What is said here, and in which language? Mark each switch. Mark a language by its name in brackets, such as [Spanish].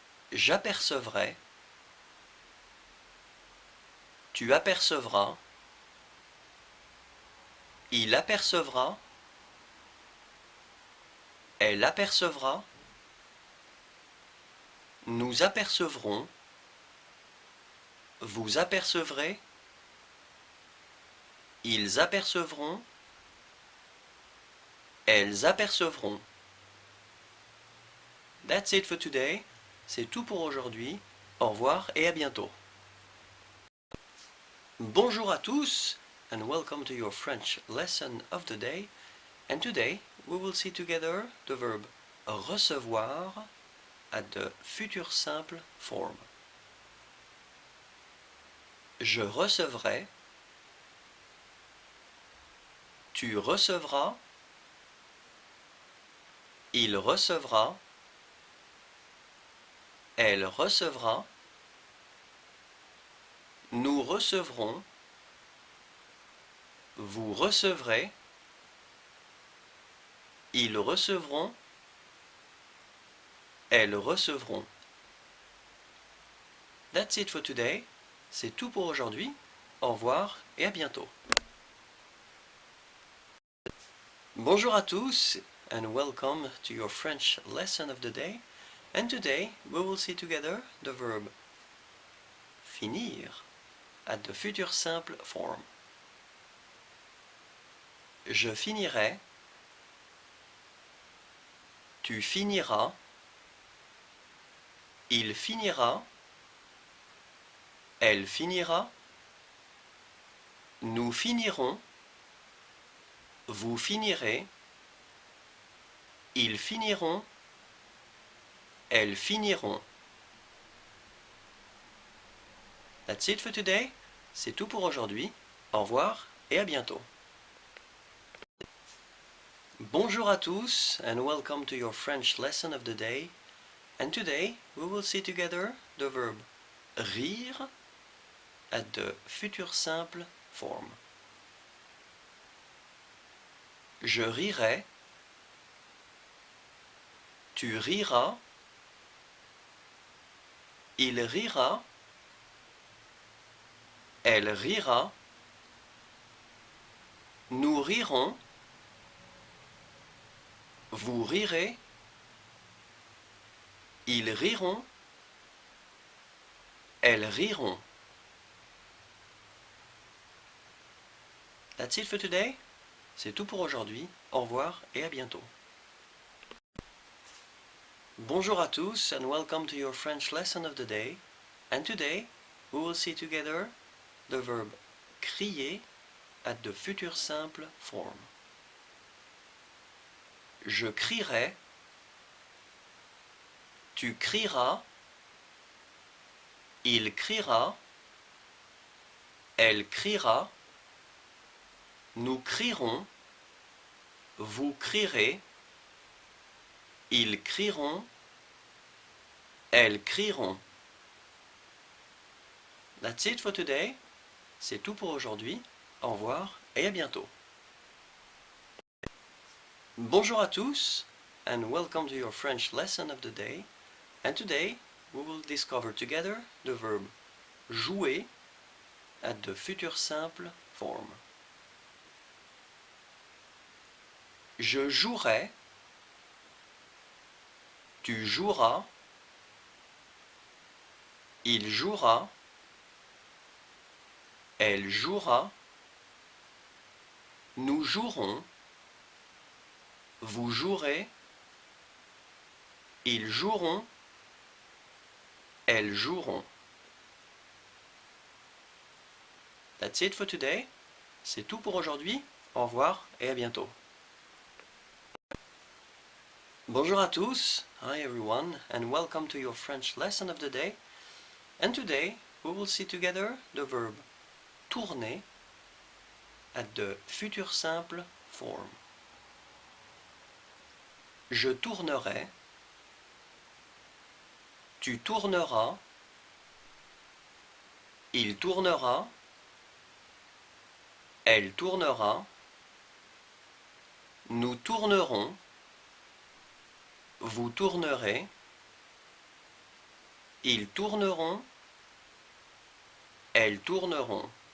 [French] J'apercevrai, tu apercevras, il apercevra, elle apercevra, nous apercevrons, vous apercevrez, ils apercevront, elles apercevront. [English] That's it for today. [French] C'est tout pour aujourd'hui. Au revoir et à bientôt. Bonjour à tous [English] and welcome to your French lesson of the day. And today we will see together the verb recevoir at the futur simple form. [French] Je recevrai, tu recevras, il recevra, elle recevra, recevront, vous recevrez, ils recevront, elles recevront. [English] That's it for today. [French] C'est tout pour aujourd'hui. Au revoir et à bientôt. Bonjour à tous [English] and welcome to your French lesson of the day. And today we will see together the verb finir at the future simple form. [French] Je finirai, tu finiras, il finira, elle finira, nous finirons, vous finirez, ils finiront, elles finiront. [English] That's it for today. [French] C'est tout pour aujourd'hui. Au revoir et à bientôt. Bonjour à tous [English] and welcome to your French lesson of the day. And today we will see together the verb rire at the future simple form. [French] Je rirai, tu riras, il rira, elle rira, nous rirons, vous rirez, ils riront, elles riront. [English] That's it for today. [French] C'est tout pour aujourd'hui. Au revoir et à bientôt. Bonjour à tous [English] and welcome to your French lesson of the day. And today we will see together the verb crier at the future simple form. [French] Je crierai, tu crieras, il criera, elle criera, nous crierons, vous crierez, ils crieront, elles crieront. [English] That's it for today. [French] C'est tout pour aujourd'hui. Au revoir et à bientôt. Bonjour à tous [English] and welcome to your French lesson of the day. And today we will discover together the verb jouer at the future simple form. [French] Je jouerai, tu joueras, il jouera, elle jouera, nous jouerons, vous jouerez, ils joueront, elles joueront. [English] That's it for today. [French] C'est tout pour aujourd'hui. Au revoir et à bientôt. Bonjour à tous, [English] hi everyone, and welcome to your French lesson of the day. And today we will see together the verb tourner at the future simple form. [French] Je tournerai, tu tourneras, il tournera, elle tournera, nous tournerons, vous tournerez, ils tourneront, elles tourneront.